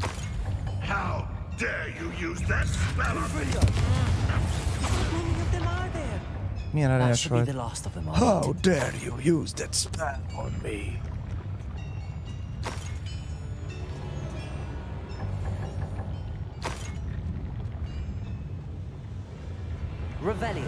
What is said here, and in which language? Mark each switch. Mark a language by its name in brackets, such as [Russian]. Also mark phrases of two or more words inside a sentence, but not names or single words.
[English] How dare you use that spell on me? [Hungarian] Milyen aranyos volt. [English] How dare you use that spell on me? Revelio.